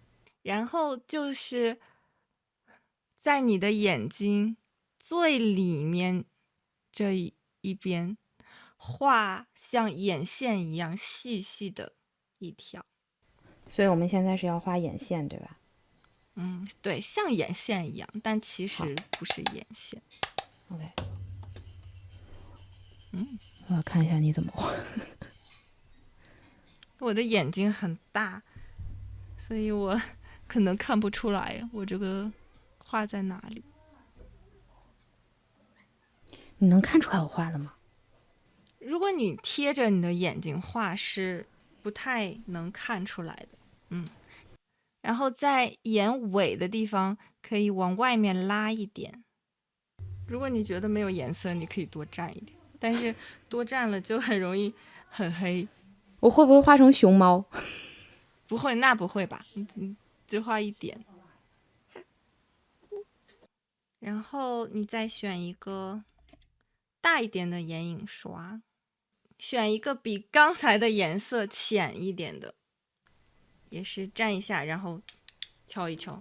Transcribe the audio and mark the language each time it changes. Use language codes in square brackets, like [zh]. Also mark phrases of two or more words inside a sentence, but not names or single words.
[zh] 然後就是在你的眼睛最裡面這一邊畫像眼線一樣細細的一條。所以我們現在是要畫眼線，對吧？對，像眼線一樣，但其實不是眼線。 OK。我要看一下你怎麼畫。我的眼睛很大，所以我可能看不出來我這個畫在哪裡。你能看出來我畫了嗎？如果你貼着你的眼睛畫是不太能看出來的。然後在眼尾的地方可以往外面拉一點。如果你覺得沒有顏色，你可以多蘸一點，但是多蘸了就很容易很黑。我會不會畫成熊貓？不會，那不會吧？就畫一點。然後你再選一個大一點的眼影刷，選一個比剛才的顏色淺一點的，也是蘸一下，然後敲一敲。